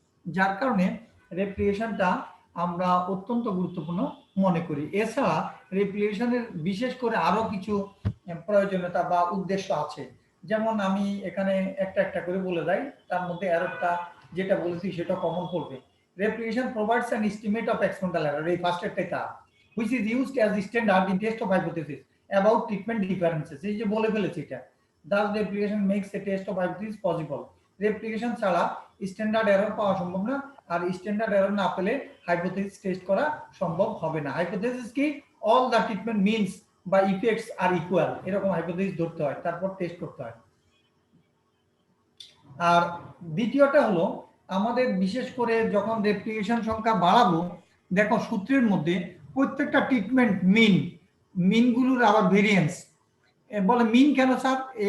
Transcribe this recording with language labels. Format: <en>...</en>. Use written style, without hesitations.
<bn>যার কারণে রেপ্লিকেশনটা আমরা অত্যন্ত গুরুত্বপূর্ণ মনে করি। এছাড়া রেপ্লিকেশনের বিশেষ করে আরো কিছু প্রয়োজনীয়তা বা উদ্দেশ্য আছে, যেমন আমি এখানে একটা একটা করে বলে যাই, তার মধ্যে এররটা যেটা বলেছি সেটা কমন পড়বে।</bn> <en>Replication provides an estimate of experimental error,</en> <bn>এই ফার্স্ট টা,</bn> <en>which is used as standard in test of hypothesis about treatment differences।</en> <bn>এই যে বলে ফেলেছি এটা,</bn> <en>thus replication makes a test of hypothesis possible।</en> <bn>Replication ছাড়া স্ট্যান্ডার্ড এরর পাওয়া সম্ভব না, আর স্ট্যান্ডার্ড এরর না পেলে হাইপোথিসিস টেস্ট করা সম্ভব হবে না। হাইপোথিসিস কি,</bn> <en>all the treatment means বা effects are equal</en> <bn>এরকম হাইপোথিসিস ধরতে হয়, তারপর টেস্ট করতে হয়। আর দ্বিতীয়টা হলো আমাদের বিশেষ করে যখন রেপ্লিকেশন সংখ্যা বাড়াবো, দেখো সূত্রের মধ্যে প্রত্যেকটা ট্রিটমেন্ট মিনগুলোর আবার ভেরিয়েন্স বলে। মিন কেন স্যার?</bn>